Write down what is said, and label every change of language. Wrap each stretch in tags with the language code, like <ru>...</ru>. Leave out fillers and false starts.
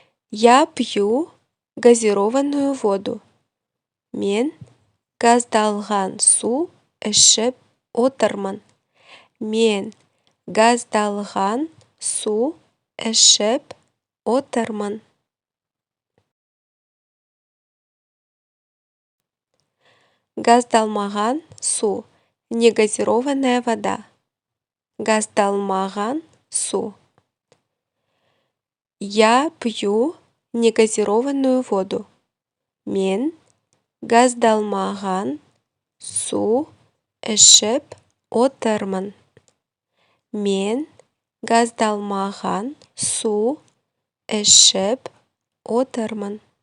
<ru>Я пью газированную воду.</ru> <kk>Мен газдалған су ішіп отырмын. Мен газдалған су ішіп отырмын. Газдалмаған су –</kk> <ru>негазированная вода.</ru> <kk>Газдалмаған су.</kk> <ru>Я пью негазированную воду.</ru> <kk>Мен газдалмаған су ішіп отырмын. Мен газдалмаған су ішіп отырмын.</kk>